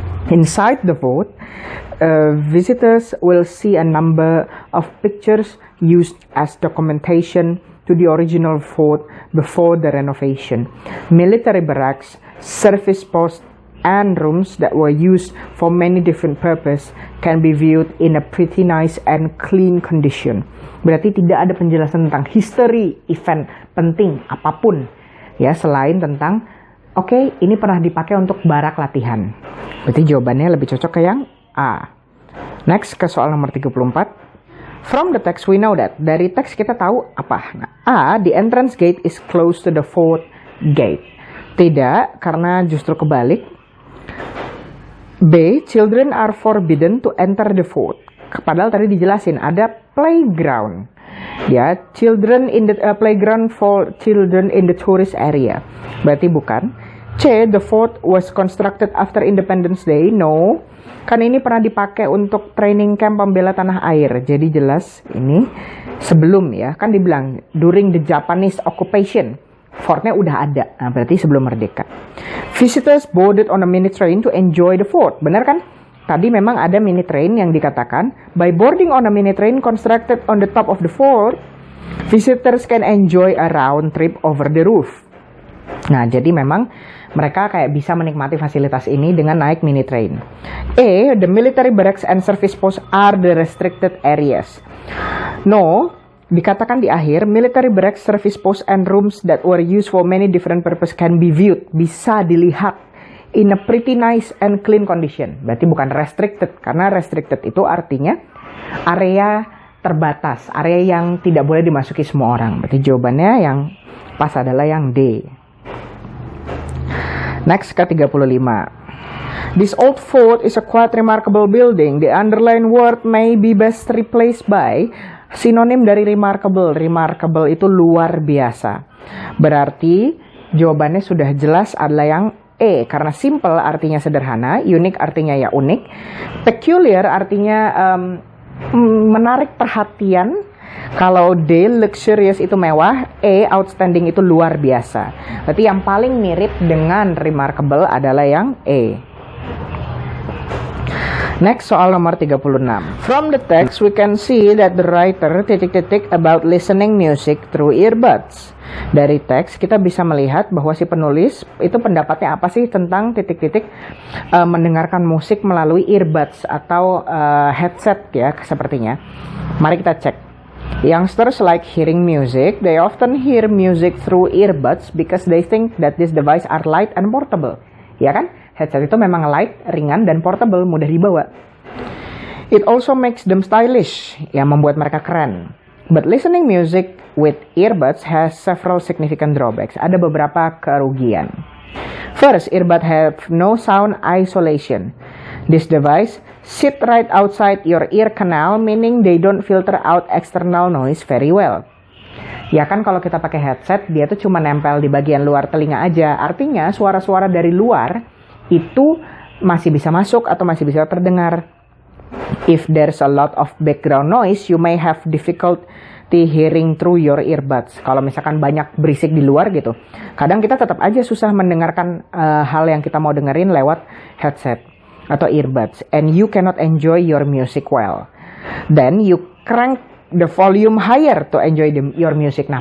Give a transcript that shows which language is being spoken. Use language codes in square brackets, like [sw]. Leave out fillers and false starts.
[en] Inside the fort, visitors will see a number of pictures used as documentation to the original fort before the renovation. Military barracks, service posts, and rooms that were used for many different purposes can be viewed in a pretty nice and clean condition. [id] Berarti tidak ada penjelasan tentang history event penting apapun ya selain tentang oke, ini pernah dipakai untuk barak latihan. Berarti jawabannya lebih cocok ke yang A. Next ke soal nomor 34. [en] From the text we know that. [id] Dari teks kita tahu apa? [en] Nah, A, the entrance gate is close to the fort gate. [id] Tidak, karena justru kebalik. [en] B, children are forbidden to enter the fort. [id] Padahal tadi dijelasin ada playground. [en] Ya, children in the playground for children in the tourist area. [id] Berarti bukan. [en] C, the fort was constructed after Independence Day. No. [id] Kan ini pernah dipakai untuk training camp pembela tanah air. Jadi jelas ini sebelum ya. Kan dibilang [en] during the Japanese occupation. [id] Fortnya udah ada. Nah, berarti sebelum merdeka. [en] Visitors boarded on a mini train to enjoy the fort. [id] Benar kan? Tadi memang ada mini train yang dikatakan [en] by boarding on a mini train constructed on the top of the fort, visitors can enjoy a round trip over the roof. [id] Nah, jadi memang mereka kayak bisa menikmati fasilitas ini dengan naik mini train. [en] A, the military barracks and service posts are the restricted areas. No, [id] dikatakan di akhir, [en] military barracks, service posts, and rooms that were used for many different purposes can be viewed. [id] Bisa dilihat [en] in a pretty nice and clean condition. [id] Berarti bukan restricted, karena restricted itu artinya area terbatas, area yang tidak boleh dimasuki semua orang. Berarti jawabannya yang pas adalah yang D. Next ke 35. [en] This old fort is a quite remarkable building. The underlined word may be best replaced by [id] sinonim dari [en] remarkable. [id] Remarkable itu luar biasa. Berarti jawabannya sudah jelas adalah yang E. Karena simple artinya sederhana, unique artinya ya unik, peculiar artinya menarik perhatian. Kalau D, luxurious itu mewah, E, outstanding itu luar biasa. Berarti yang paling mirip dengan remarkable adalah yang E. Next, soal nomor 36. [en] From the text, we can see that the writer ... about listening music through earbuds. [id] Dari teks, kita bisa melihat bahwa si penulis itu pendapatnya apa sih tentang ... mendengarkan musik melalui earbuds atau headset ya, sepertinya. Mari kita cek. [en] Youngsters like hearing music. They often hear music through earbuds because they think that this device are light and portable. [id] Ya kan? Headset itu memang light, ringan, dan portable, mudah dibawa. [en] It also makes them stylish, [id] yang membuat mereka keren. [en] But listening music with earbuds has several significant drawbacks. [id] Ada beberapa kerugian. [en] First, earbuds have no sound isolation. This device sit right outside your ear canal, meaning they don't filter out external noise very well. [id] Ya kan kalau kita pakai headset, dia tuh cuma nempel di bagian luar telinga aja. Artinya suara-suara dari luar itu masih bisa masuk atau masih bisa terdengar. [en] If there's a lot of background noise, you may have difficulty hearing through your earbuds. [id] Kalau misalkan banyak berisik di luar gitu, kadang kita tetap aja susah mendengarkan hal yang kita mau dengerin lewat headset atau earbuds. [en] And you cannot enjoy your music well. Then you crank the volume higher to enjoy your music.